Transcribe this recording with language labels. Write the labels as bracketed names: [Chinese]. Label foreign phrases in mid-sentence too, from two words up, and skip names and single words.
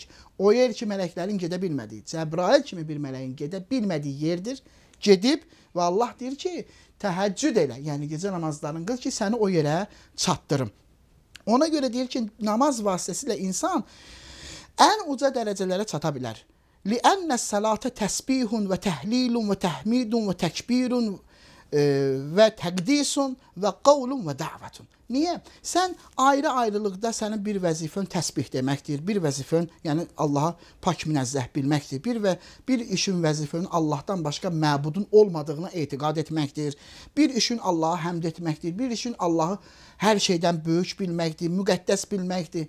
[Azerbaijani] O yer ki, mələklərin gedə bilmədiyi, Cəbrail kimi bir mələyin gedə bilmədiyi yerdir. Gedib və Allah deyir ki, təhəccüd elə, yəni gecə namazlarını qıl ki, səni o yerə çatdırım. Ona görə deyir ki, namaz vasitəsilə insan ən uca dərəcələrə çata bilər. [Arabic] لِأَنَّ السَّلَاةَ تَسْبِيهٌ وَتَهْلِيلٌ وَتَحْمِيدٌ وَتَكْبِيرٌ وَتَقْدِيسٌ وَقَوْلٌ وَدَعْوَةٌ. [Azerbaijani] Niyə? Sən ayrı-ayrılıqda sənin bir vəzifən təsbih deməkdir, bir vəzifən, yəni Allaha pak münəzzəh bilməkdir, bir işin vəzifənin Allahdan başqa məbudun olmadığına etiqad etməkdir, bir işin Allaha həmd etməkdir, bir işin Allahı hər şeydən böyük bilməkdir, müqəddəs bilməkdir.